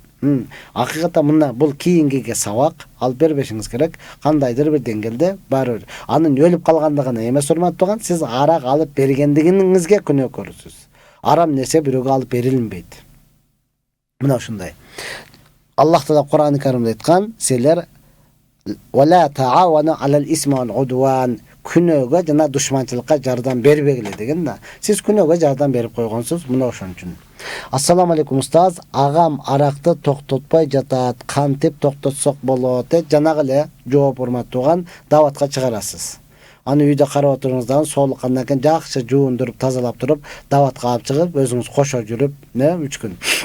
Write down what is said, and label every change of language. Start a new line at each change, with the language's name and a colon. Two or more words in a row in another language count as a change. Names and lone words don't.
Kyrgyz: Акыйкатта мына бул кийингиге сабак алып бербешиңиз керек. Кандайдыр бир деңгээлде баары анын өлүп калгандыгына эмес урматтуу туган, сиз арак алып бергендигиңизге күнөөкөрсүз. Арам нерсе бирөөгө алып берилинбейт. Мына ушундай. Аллах Таала Кур'ан-ы Каримде айткан, силер
Arabic: ولا تعاونوا على الإثم والعدوان,
Kyrgyz: күнөөгө жана душманчылыкка жардам бербегиле деген да. Сиз күнөөгө жардам берип койгонсуз, мына ошон үчүн.
Arabic: السلام عليكم
Kyrgyz: устаз, агам аракты токтотпой жатат, кантип токтотсок болот? Жанагы эле жооп урматтуу туган, даватка чыгарасыз. Аны үйдө карап отуруңуздан соолуккандан кийин жакшы жуундуруп, тазалап туруп, даватка алып чыгып, өзүңүз кошо жүрүп, 3 күн.